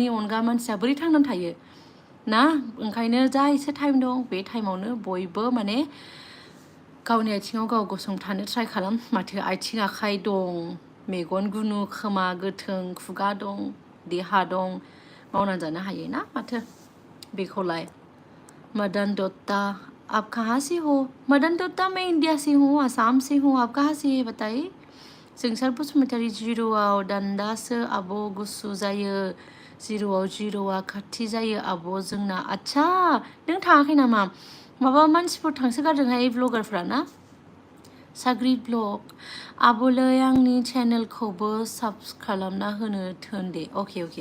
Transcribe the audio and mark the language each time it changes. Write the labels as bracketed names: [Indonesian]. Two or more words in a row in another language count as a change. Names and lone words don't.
[Bodo] अनगा मानसिया बोरै थांनानै थायो ना ओंखायनो जा एसे टाइम दं बे टाइमावनो बयबो माने गावनि आथिङाव गाव गसंथानो ट्राइ खालाम माथो आथिं आखाइ दं मेगन गुनु खोमा गोथों खुगा दं देहा दं मावनानै जानो हायो ना माथो बेखौलाय मदन दत्ता [Hindi] आप कहाँ से हो मदन दत्ता मैं इंडिया से हूँ आसाम से हूँ आप कहाँ से है बताइए [Bodo] जोंसार बसुमतारी जिर'आव दान्दासो आब' गुसु जायो जिर'आ खाथि जायो आब' जोंना आच्छा नों थाङाखै नामा माबा मानसिफोर थांसोगारदोंहाय ब्लगारफ्रा ना साग्रिद ब्लग आब'लै आंनि चेनेलखौबो साबस्क्राइब खालामना होनो थोन दे अके